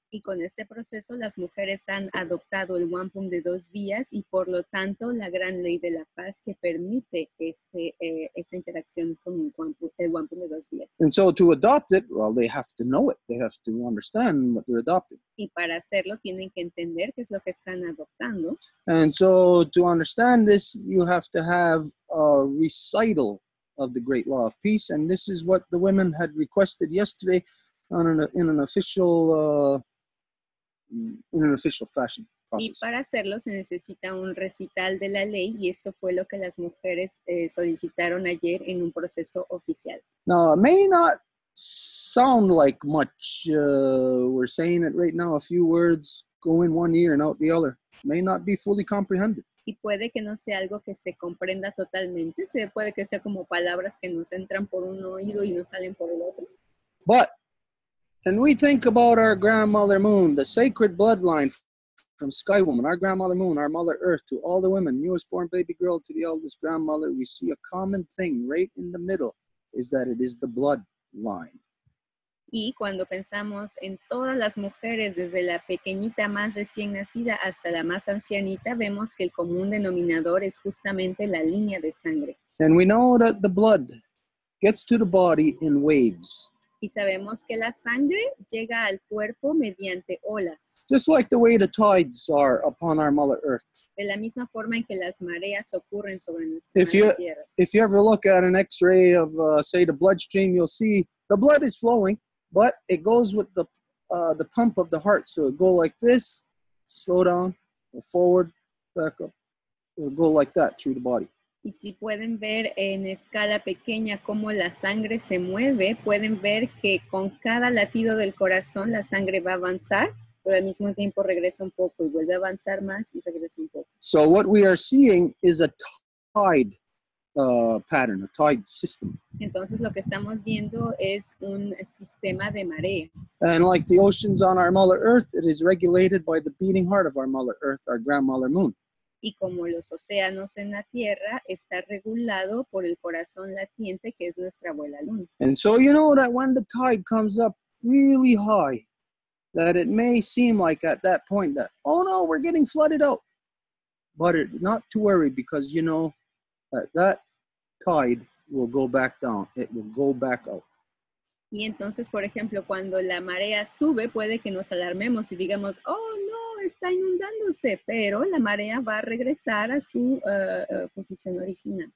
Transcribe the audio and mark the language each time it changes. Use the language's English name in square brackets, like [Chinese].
[Spanish] Y con este proceso las mujeres han adoptado el wampum de 2 vías y por lo tanto la gran ley de la paz que permite esta interacción con el wampum de 2 vías. [English] And so to adopt it, well, they have to know it. They have to understand what they're adopting. [Spanish] Y para hacerlo tienen que entender qué es lo que están adoptando. [English] And so to understand this, you have to have a recital of the great law of peace. And this is what the women had requested yesterday in an official fashion process. [Spanish] Y para hacerlo se necesita un recital de la ley y esto fue lo que las mujeres solicitaron ayer en un proceso oficial. [English] Now, it may not sound like much. We're saying it right now, a few words go in one ear and out the other. May not be fully comprehended. [Spanish] Y puede que no sea algo que se comprenda totalmente, puede que sea como palabras que nos entran por un oído y nos salen por el otro. [English] But, and we think about our grandmother moon, the sacred bloodline from Sky Woman, our grandmother moon, our mother earth, to all the women, newest born baby girl to the eldest grandmother, we see a common thing right in the middle, is that it is the bloodline. [Spanish] Y cuando pensamos en todas las mujeres, desde la pequeñita más recién nacida hasta la más ancianita, vemos que el común denominador es justamente la línea de sangre. [English] And we know that the blood gets to the body in waves. [Spanish] Y sabemos que la sangre llega al cuerpo mediante olas. [English] Just like the way the tides are upon our Mother Earth. [Spanish] De la misma forma en que las mareas ocurren sobre nuestra tierra. [English] If you ever look at an X-ray of, say, the bloodstream, you'll see the blood is flowing, but it goes with the pump of the heart. So it go like this, slow down, go forward, back up. It'll go like that through the body. [Spanish] Y si pueden ver en escala pequeña cómo la sangre se mueve, pueden ver que con cada latido del corazón la sangre va a avanzar, pero al mismo tiempo regresa un poco y vuelve a avanzar más y regresa un poco. [English] So what we are seeing is a tide pattern, a tide system. [Spanish] Entonces lo que estamos viendo es un sistema de mareas. [English] And like the oceans on our Mother Earth, it is regulated by the beating heart of our Mother Earth, our grandmother moon. [Spanish] Y como los océanos en la Tierra, está regulado por el corazón latiente que es nuestra abuela luna. [English] And so you know that when the tide comes up really high, that it may seem like at that point that, oh no, we're getting flooded out. But not to worry, because you know that tide will go back down. It will go back out. [Spanish] Y entonces, por ejemplo, cuando la marea sube, puede que nos alarmemos y digamos, oh no, está inundándose, pero la marea va a regresar a su posición original.